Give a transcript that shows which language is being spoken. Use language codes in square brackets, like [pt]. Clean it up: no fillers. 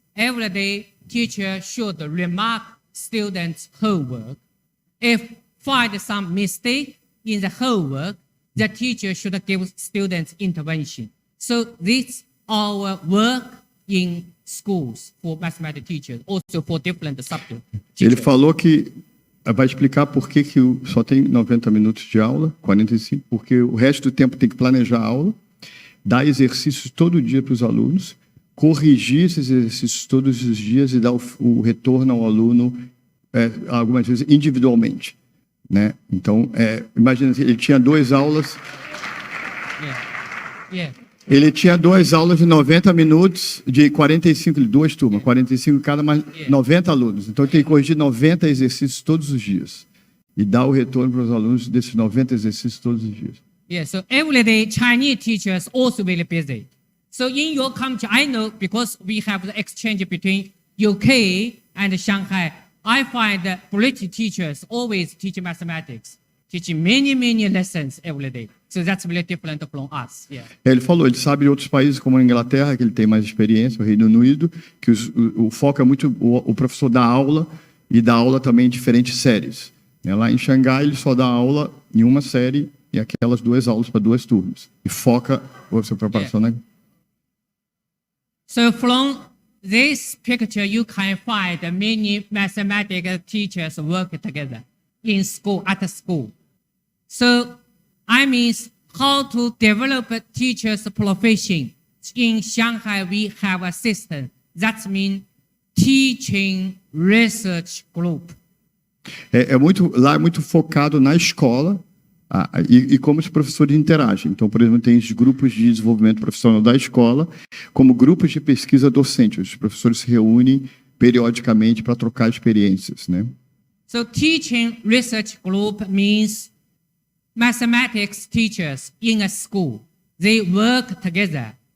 [en] Every day, teacher should remark students' homework. If find some mistake in the homework, the teacher should give students intervention. So this our work in schools for mathematics teachers, also for different subjects. [pt] Ele falou que vai explicar por que só tem 90 minutos de aula, 45, porque o resto do tempo tem que planejar a aula, dar exercícios todo dia para os alunos, corrigir esses exercícios todos os dias e dar o retorno ao aluno, algumas vezes individualmente, né? Então, imagina, ele tinha 2 aulas. Ele tinha 2 aulas de 90 minutos, de 45, 2 turmas, 45 cada, mais 90 alunos. Então, ele tem que corrigir 90 exercícios todos os dias e dar o retorno para os alunos desses 90 exercícios todos os dias. [en] Yeah, so every day Chinese teachers also very busy. So in your country, I know because we have the exchange between UK and Shanghai, I find that British teachers always teach mathematics, teaching many lessons every day. So that's really different from us. Yeah. [pt] Ele falou, ele sabe de outros países como a Inglaterra, que ele tem mais experiência, o Reino Unido, que o foco é muito o professor dá aula e dá aula também em diferentes séries. Lá em Xangai, ele só dá aula em uma série e aquelas 2 aulas para 2 turmas. E foca a sua preparação, né? [en] So from this picture, you can find many mathematics teachers work together in school, at school. So I mean how to develop teachers' profession. In Shanghai, we have a system. That means teaching research group. [pt] Lá é muito focado na escola e como os professores interagem. Então, por exemplo, tem os grupos de desenvolvimento profissional da escola, como grupos de pesquisa docente. Os professores se reúnem periodicamente para trocar experiências, né? [en] So teaching research group means mathematics teachers in a school. They work together.